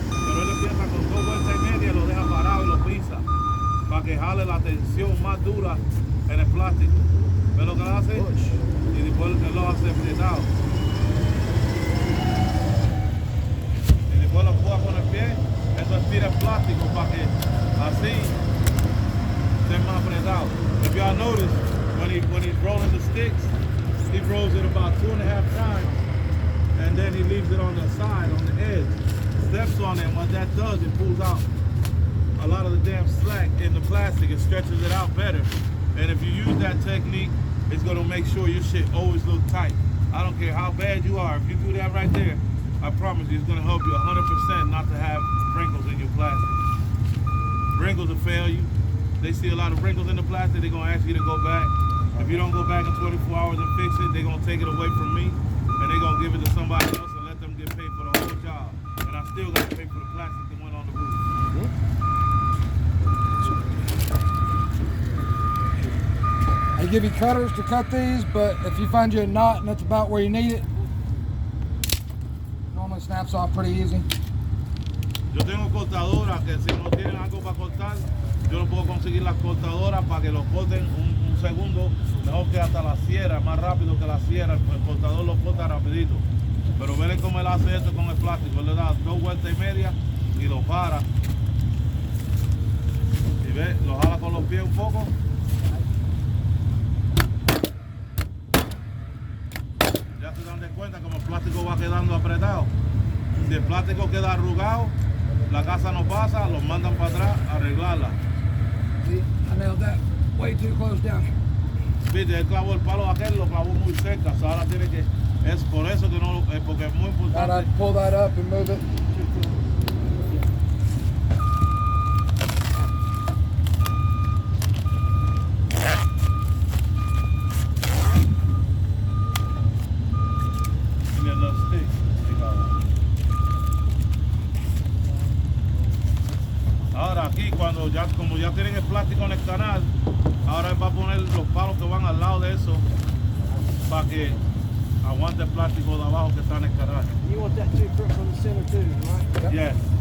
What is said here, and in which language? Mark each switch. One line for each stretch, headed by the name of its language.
Spanish: Pero él empieza con 2 vueltas y media y lo deja parado y lo pisa para que jale la tensión más dura en el plástico. ¿Ves lo que él hace? Y después él lo hace apretado. Y después lo puja con el pie, eso estira el plástico para que así esté más apretado.
English: If y'all notice, when he's rolling the sticks, he rolls it about 2.5 times, and then he leaves it on the side, on the edge. Steps on it, and what that does, it pulls out a lot of the damn slack in the plastic. It stretches it out better. And if you use that technique, it's gonna make sure your shit always look tight. I don't care how bad you are. If you do that right there, I promise you, it's gonna help you 100% not to have wrinkles in your plastic. Wrinkles will fail you. They see a lot of wrinkles in the plastic, they're gonna ask you to go back. If you don't go back in 24 hours and fix it, they're gonna take it away from me, and they're gonna give it to somebody else and let them get paid for the whole job. And I still gotta pay for the plastic that went on the roof. They give you cutters to cut these, but if you find you a knot and that's about where you need it, normally snaps off pretty easy.
Spanish: Yo tengo cortadoras que si no tienen algo para cortar, yo no puedo conseguir las cortadoras para que lo corten un segundo, mejor que hasta la sierra, más rápido que la sierra, el cortador lo corta rapidito. Pero ven cómo él hace esto con el plástico, él le da 2 vueltas y media y lo para. Y ve, lo jala con los pies un poco. Ya se dan de cuenta como el plástico va quedando apretado. Si el plástico queda arrugado, la casa no pasa, los mandan para atrás a arreglarla.
English: See, I nailed that way too close down.
Spanish: Viste, él clavó el palo aquel, lo clavó muy cerca, so ahora tiene que, es por eso que no, es porque es muy
English: Thought
Spanish: importante.
English: I'd pull that up and move it.
Spanish: Y el
English: little stick,
Spanish: ahora aquí cuando ya, como ya tienen el plástico en el canal, ahora él va a poner los palos que van al lado de eso para que aguante el plástico de abajo que está en el canal.
English: You want that too from the center too, right? Yes.